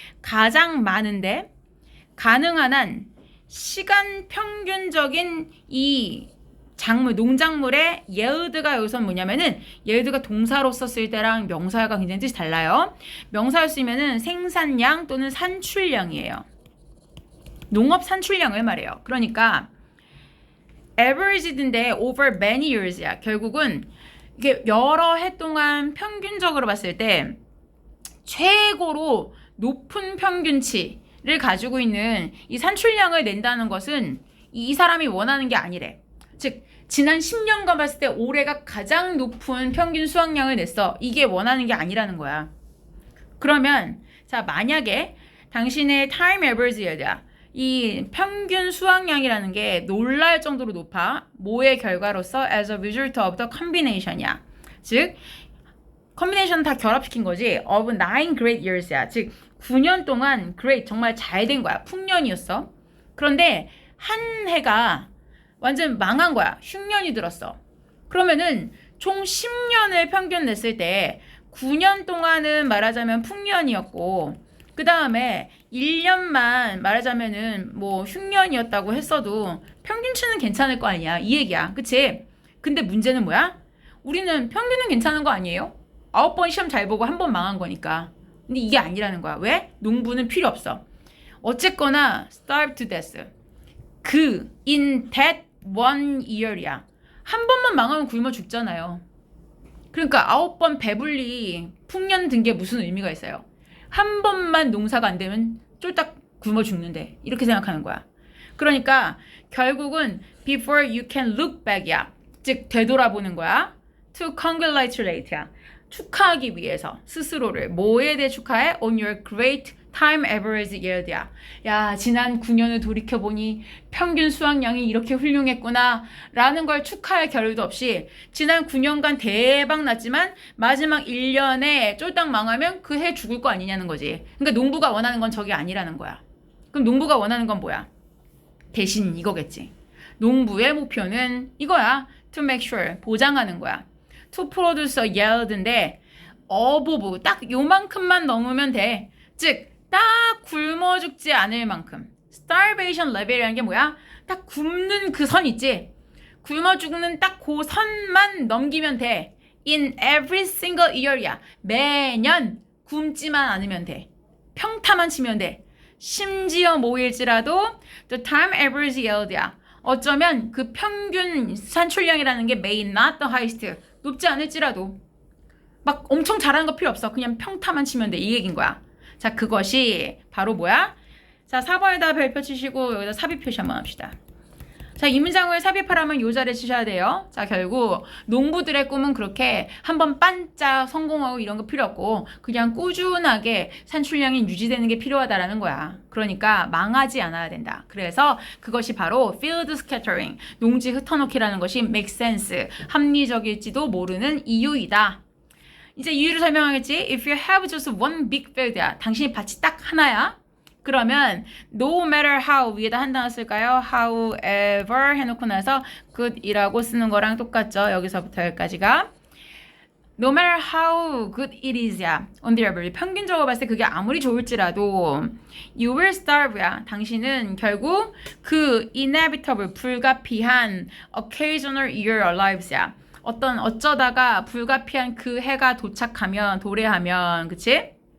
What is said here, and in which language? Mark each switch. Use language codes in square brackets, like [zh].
[ko] 가장 많은데 가능한 한 시간 평균적인 이 작물, 농작물의 yield가 여기서 뭐냐면은 yield가 동사로 썼을 때랑 명사가 굉장히 뜻이 달라요. 명사로 쓰면은 생산량 또는 산출량이에요. 농업 산출량을 말해요. 그러니까 [en] average인데 over many years야. [ko] 결국은 이게 여러 해 동안 평균적으로 봤을 때 최고로 높은 평균치를 가지고 있는 이 산출량을 낸다는 것은 이 사람이 원하는 게 아니래. 즉 지난 10년간 봤을 때 올해가 가장 높은 평균 수확량을 냈어. 이게 원하는 게 아니라는 거야. 그러면 자 만약에 당신의 [en] time average yield [ko] 야. 이 평균 수확량이라는 게 놀랄 정도로 높아. 뭐의 결과로서 [en] as a result of the combination이야. [ko] 즉 컨비네이션 다 결합시킨 거지. [en] of 9 great years야. [ko] 즉 9년 동안 great 정말 잘 된 거야. 풍년이었어. 그런데 한 해가 완전 망한 거야. 흉년이 들었어. 그러면은 총 10년을 평균 냈을 때 9년 동안은 말하자면 풍년이었고 그 다음에 1년만 말하자면은 뭐 흉년이었다고 했어도 평균치는 괜찮을 거 아니야. 이 얘기야. 그치? 근데 문제는 뭐야? 우리는 평균은 괜찮은 거 아니에요? 9번 시험 잘 보고 한 번 망한 거니까. 근데 이게 아니라는 거야. 왜? 농부는 필요 없어. [en] 어쨌거나 starve to death. in that one year이야. [ko] 한 번만 망하면 굶어 죽잖아요. 그러니까 9번 배불리 풍년 든 게 무슨 의미가 있어요? 한 번만 농사가 안 되면 쫄딱 굶어 죽는데 이렇게 생각하는 거야. 그러니까 결국은 [en] before you can look back이야. [ko] 즉 되돌아보는 거야. [en] to congratulate [ko] 야. 축하하기 위해서 스스로를 뭐에 대해 축하해? [en] on your great time average yield야. [ko] 야 지난 9년을 돌이켜보니 평균 수확량이 이렇게 훌륭했구나 라는 걸 축하할 겨를도 없이 지난 9년간 대박 났지만 마지막 1년에 쫄딱 망하면 그 해 죽을 거 아니냐는 거지. 그러니까 농부가 원하는 건 저게 아니라는 거야. 그럼 농부가 원하는 건 뭐야? 대신 이거겠지. 농부의 목표는 이거야. [en] to make sure [ko] 보장하는 거야. [en] to produce a yield인데 어보브 [ko] 딱 요만큼만 넘으면 돼. 즉 딱 굶어 죽지 않을 만큼. starvation level이라는 게 뭐야? 딱 굶는 그 선 있지? 굶어 죽는 딱 그 선만 넘기면 돼. [en] in every single year야. [ko] 매년 굶지만 않으면 돼. 평타만 치면 돼. 심지어 뭐일지라도 [en] the time average yield야. [ko] 어쩌면 그 평균 산출량이라는 게 [en] may not the highest. [ko] 높지 않을지라도 막 엄청 잘하는 거 필요 없어. 그냥 평타만 치면 돼. 이 얘기인 거야. 자, 그것이 바로 뭐야? 자, 4번에다 별표 치시고 여기다 삽입 표시 한번 합시다. 자, 이 문장을 삽입하려면 요 자리에 치셔야 돼요. 자, 결국 농부들의 꿈은 그렇게 한번 반짝 성공하고 이런 거 필요 없고 그냥 꾸준하게 산출량이 유지되는 게 필요하다라는 거야. 그러니까 망하지 않아야 된다. 그래서 그것이 바로 field scattering, 농지 흩어놓기라는 것이 [en] make sense, [ko] 합리적일지도 모르는 이유이다. 이제 이유를 설명하겠지. [en] If you have just one big field야. [ko] 당신이 밭이 딱 하나야. 그러면 [en] no matter how [ko] 위에다 한 단어 쓸까요? however 해놓고 나서 good이라고 쓰는 거랑 똑같죠. 여기서부터 여기까지가 [en] no matter how good it is야. on the average [ko] 평균적으로 봤을 때 그게 아무리 좋을지라도 [en] you will starve [ko] 야. 당신은 결국 그 inevitable 불가피한 [en] occasional year lives [ko] 야. 어쩌다가 불가피한 그 해가 도착하면 도래하면 그치?